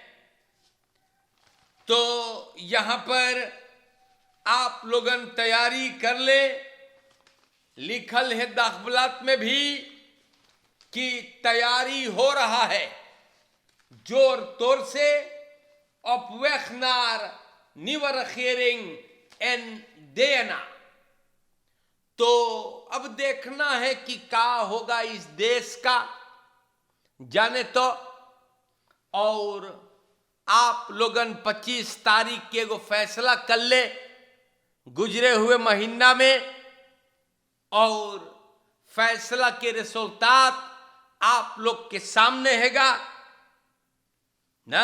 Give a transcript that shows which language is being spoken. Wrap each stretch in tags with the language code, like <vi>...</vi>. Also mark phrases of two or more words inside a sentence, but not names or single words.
<hns>तो यहां पर आप लोगन तैयारी कर ले। लिखल है दाखबलात में भी कि तैयारी हो रहा है जोर तोर से।</hns> <nl>op weg naar nieuwe regering en DNA।</nl> <hns>तो अब देखना है कि क्या होगा इस देश का, जाने तो। और आप लोगन 25 तारीख के एगो फैसला कर ले गुजरे हुए महीना में, और फैसला के रिजल्ट आप लोग के सामने हैगा ना।</hns>